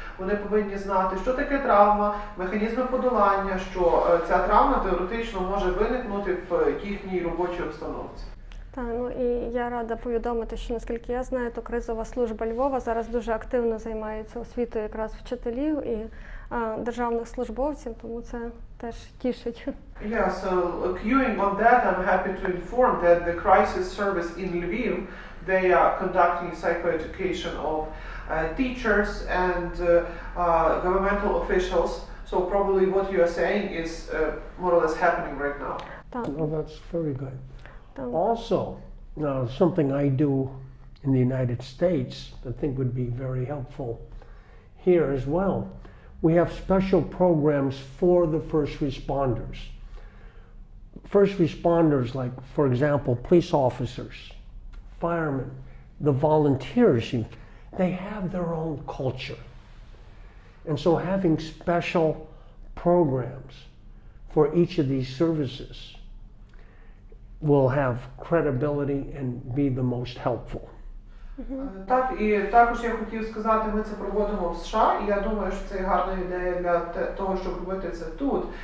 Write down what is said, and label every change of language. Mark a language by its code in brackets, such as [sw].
[uk] Вони повинні знати, що таке травма, механізми подолання, що ця травма теоретично може виникнути в їхній робочій обстановці. Так, ну і я рада повідомити, що, наскільки я знаю, то кризова служба Львова зараз дуже активно займається освітою якраз вчителів і державних службовців, тому це теж тішить. [en] Yeah, so queuing on that, I'm happy to inform that the crisis service in Lviv, they are conducting psychoeducation of teachers and governmental officials. So probably what you are saying is more or less happening right now. Well, that's very good. Also, something I do in the United States that I think would be very helpful here as well. We have special programs for the first responders. First responders, like, for example, police officers, firemen, the volunteers, they have their own culture. And so having special programs for each of these services will have credibility and be the most helpful. [uk] Так, і також я хотів сказати, ми це проводимо в США, і я думаю, що це гарна ідея для того, щоб робити це тут.